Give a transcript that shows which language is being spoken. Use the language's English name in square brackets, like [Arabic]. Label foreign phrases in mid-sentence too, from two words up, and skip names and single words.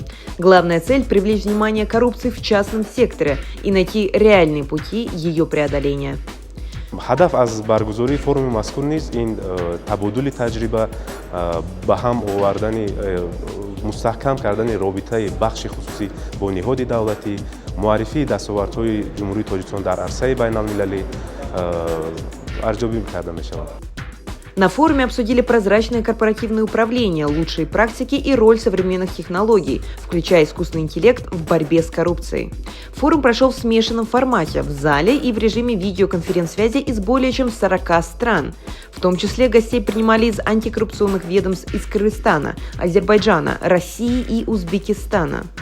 [Russian] Главная цель – привлечь внимание к коррупции в частном секторе и найти реальные пути ее преодоления. [Tajik] هدف از برگزاری فروم مذکور نیز این تبادل تجربه به هم آوردن مستحکم کردن رابطه بخش خصوصی با نهاد دولتی، معرفی دستاوردهای جمهوری تاجیکستان در عرصه بین المللی ارزیابی کرده می شود. [Russian] На форуме обсудили прозрачное корпоративное управление, лучшие практики и роль современных технологий, включая искусственный интеллект в борьбе с коррупцией. Форум прошел в смешанном формате, в зале и в режиме видеоконференц-связи из более чем 40 стран. В том числе гостей принимали из антикоррупционных ведомств из Кыргызстана, Азербайджана, России и Узбекистана.